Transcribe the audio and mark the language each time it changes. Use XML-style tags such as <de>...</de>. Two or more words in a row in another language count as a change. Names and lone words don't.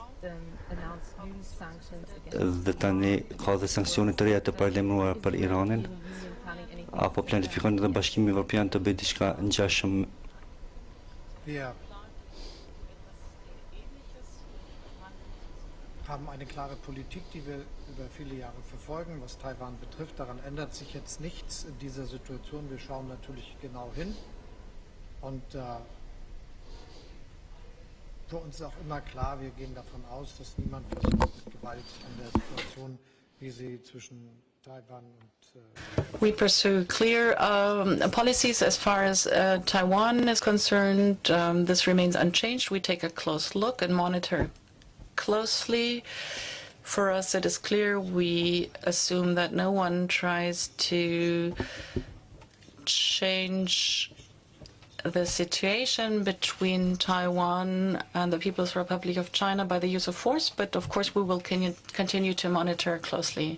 <sq>Dhe tani ka dhe sanksione të reja të paralajmëruara për Iranin. Apo planifikon edhe Bashkimi Evropian të bëjë diçka ngjashëm?</sq> <de>Wir haben eine klare Politik, die wir über viele Jahre verfolgen, was Taiwan betrifft. Daran ändert sich jetzt nichts in dieser Situation. Wir schauen natürlich genau hin. Und für uns ist auch immer klar, wir gehen davon aus, dass niemand versucht, mit Gewalt an der Situation, wie sie zwischen Taiwan und</de> <en>We pursue clear policies as far as Taiwan is concerned. This remains unchanged. We take a close look and monitor closely. For us, it is clear we assume that no one tries to change the situation between Taiwan and the People's Republic of China by the use of force, but of course we will continue to monitor closely.</en>